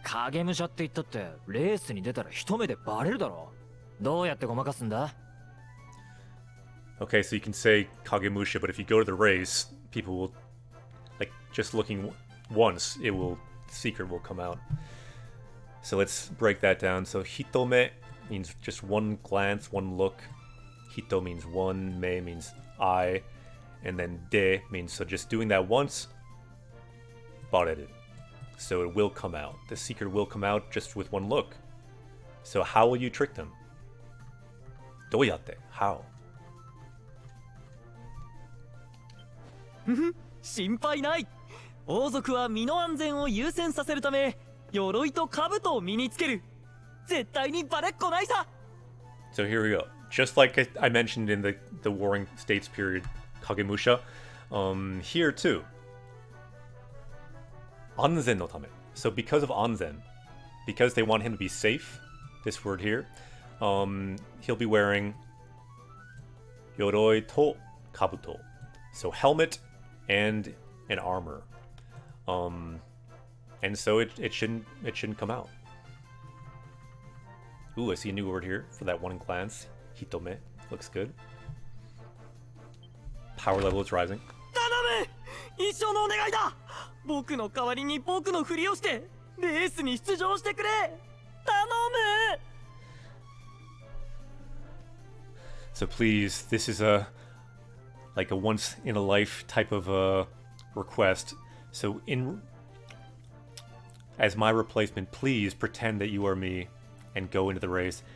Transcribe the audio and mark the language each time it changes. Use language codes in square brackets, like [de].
[ja] 影武者って言ったってレースに出たら一目でバレるだろ。どうやってごまかすんだ？ [en] Okay, so you can say Kagemusha, but if you go to the race, people will, like, just looking once, secret will come out. So let's break that down. So hitome means just one glance, one look. Hito means one, me means I. and then de means so just doing that once, bareru. So it will come out. The secret will come out just with one look. So how will you trick them? [ja] どうやって? [en] How? [ja] 心配ない。王族は身の安全を優先させるため鎧と兜を身につける。絶対にバレっこないさ。 [en] So here we go. Just like I mentioned in the Warring States period, Kagemusha, here too. [ja] Anzen no tame. [en] So because of Anzen, because they want him to be safe, this word here, he'll be wearing [ja] Yoroi to Kabuto. [en] So helmet and an armor. And so it shouldn't come out. Ooh, I see a new word here for that one glance. Hitome. Looks good. Power level is rising. [ja] 頼む。一生のお願いだ。僕の代わりに僕のふりをしてレースに出場してくれ。頼む。 [en] So please, this is like a once in a life type of request. So as my replacement, please pretend that you are me and go into the race.